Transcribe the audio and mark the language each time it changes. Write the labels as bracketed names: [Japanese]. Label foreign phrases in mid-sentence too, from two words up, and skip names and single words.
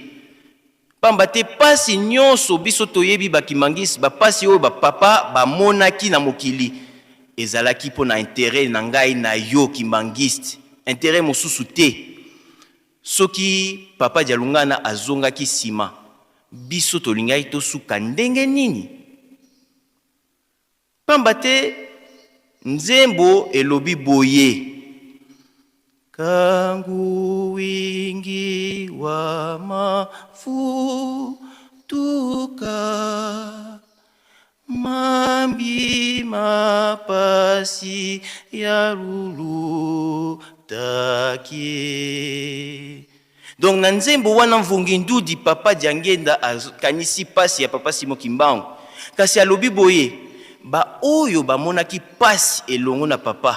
[Lingala] Pamba te pasi nyonso biso toyebi bakimangisi bapasi oyo bapapa bamonaki na mokili ezalaki po na intérêt na ngai na yo kimangiste intérêt mosusu te. Soki papa Dialunga na azongaki sima biso tolingai tosuka ndenge nini? Pamba te nzembo elobi boye. [Kongo] Kangu wingi wa mafutuka mambi mapasi ya lulu takie. [Lingala] Donc na nzembo wana mvungi ndudi papa Diangenda akanisi pasi ya papa Simo Kimbangu. Kasi alobi boye ba oyo bamonaki pasi elongo na papa.